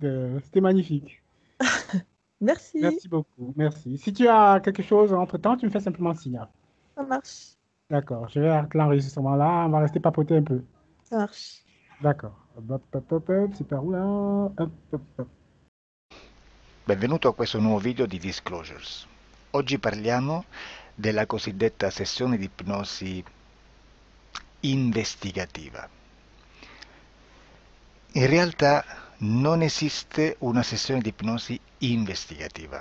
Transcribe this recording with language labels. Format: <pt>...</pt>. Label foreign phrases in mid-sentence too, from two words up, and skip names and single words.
<fr>C'était magnifique. Merci, Merci beaucoup. Merci. Si tu as quelque chose entre-temps, tu me fais simplement signe. ça marche, D'accord. Je vais arrêter l'enregistrement là. On va rester papoter un peu. ça marche. D'accord. Hop, hop, hop, hop. C'est par où là? Hop, hop, hop.</fr> <it>Benvenuto a questo nuovo video di Disclosures. Oggi parliamo della cosiddetta sessione di ipnosi investigativa. In realtà non esiste una sessione di ipnosi investigativa.</it>